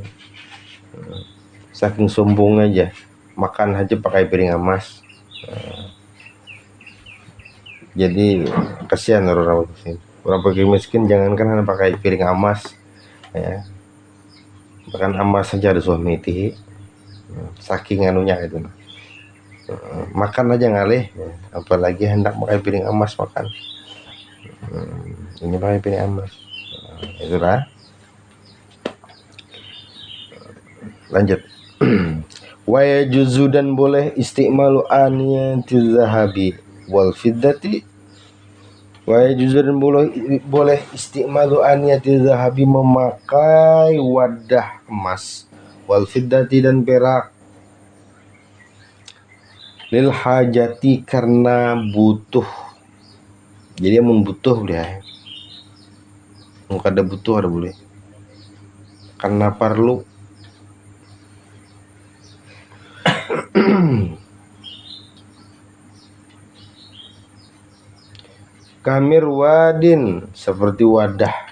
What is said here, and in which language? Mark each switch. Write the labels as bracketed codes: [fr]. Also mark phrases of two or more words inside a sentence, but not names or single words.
[id] Saking sombong aja, makan aja pakai piring emas. Jadi kasihan orang fakir miskin, jangankan hanya pakai piring emas ya, bahkan emas saja ada suami itu, saking anunya itu. Makan aja ngalih, apalagi hendak pakai piring emas makan. Ini pakai piring emas. Itulah. Lanjut. [ar] ويجوز, [id] dan boleh [ar] استعمال آنية الذهب والفضة. ويجوز, [id] dan boleh [ar] استعمال آنية الذهب, [id] memakai wadah emas, [ar] والفضة, [id] dan perak, [ar] للحاجة, [id] karena butuh. Jadi yang butuh boleh ya. Nggak ada butuh ada boleh. Karena perlu. Kamir wadin, seperti wadah.